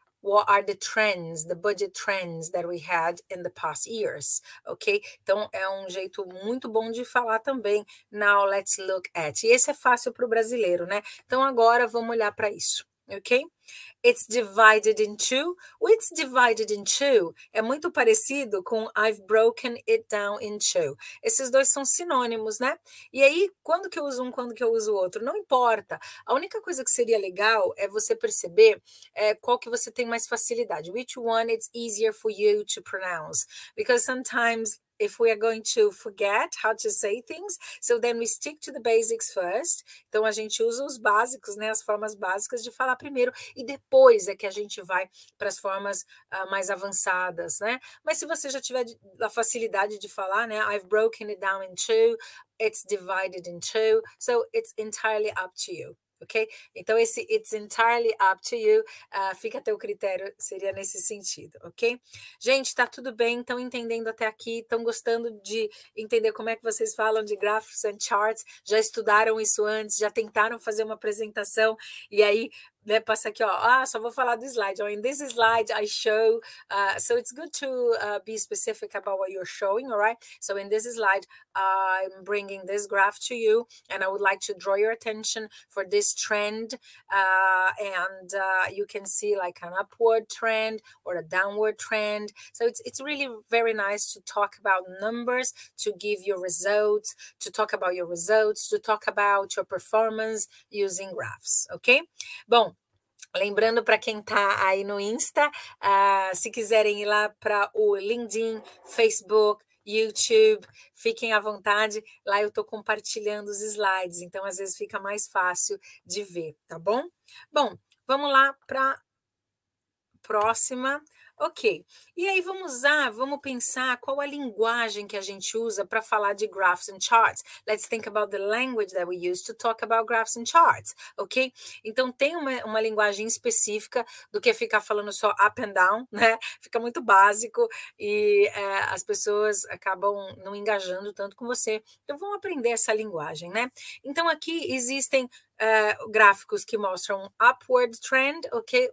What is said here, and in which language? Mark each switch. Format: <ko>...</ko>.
<en>What are the trends, the budget trends that we had in the past years, ok?</en> <pt>Então, é um jeito muito bom de falar também.</pt> <en>Now, let's look at.</en> <pt>E esse é fácil para o brasileiro, né? Então, agora vamos olhar para isso, ok?</pt> <en>It's divided in two. O it's divided in two</en> <pt>é muito parecido com</pt> <en>I've broken it down in two.</en> <pt>Esses dois são sinônimos, né? E aí, quando que eu uso um, quando que eu uso o outro? Não importa. A única coisa que seria legal é você perceber qual que você tem mais facilidade.</pt> <en>Which one it's easier for you to pronounce. Because sometimes if we are going to forget how to say things, so then we stick to the basics first.</en> <pt>Então a gente usa os básicos, né, as formas básicas de falar primeiro e depois é que a gente vai para as formas mais avançadas, né? Mas se você já tiver a facilidade de falar, né,</pt> <en>I've broken it down in two, it's divided in two, so it's entirely up to you.</en> <pt>Ok? Então, esse</pt> <en>it's entirely up to you,</en> <pt>fica a teu critério, seria nesse sentido, ok? Gente, tá tudo bem? Estão entendendo até aqui? Estão gostando de entender como é que vocês falam de graphs and charts? Já estudaram isso antes? Já tentaram fazer uma apresentação? E aí, né, passa aqui, ó, só vou falar do slide.</pt> <en>In this slide, I show, so it's good to be specific about what you're showing, all right? So in this slide, I'm bringing this graph to you, and I would like to draw your attention for this trend, and you can see like an upward trend or a downward trend. So it's really very nice to talk about numbers, to give you results, to talk about your results, to talk about your performance using graphs, ok?</en> <pt>Bom, lembrando para quem está aí no Insta, se quiserem ir lá para o LinkedIn, Facebook, YouTube, fiquem à vontade. Lá eu estou compartilhando os slides, então às vezes fica mais fácil de ver, tá bom? Bom, vamos lá para a próxima. Ok, e aí vamos pensar qual a linguagem que a gente usa para falar de graphs and charts.</pt> <en>Let's think about the language that we use to talk about graphs and charts, ok?</en> <pt>Então tem uma linguagem específica do que ficar falando só up and down, né? Fica muito básico e as pessoas acabam não engajando tanto com você. Então vamos aprender essa linguagem, né? Então aqui existem gráficos que mostram upward trend, ok?</pt>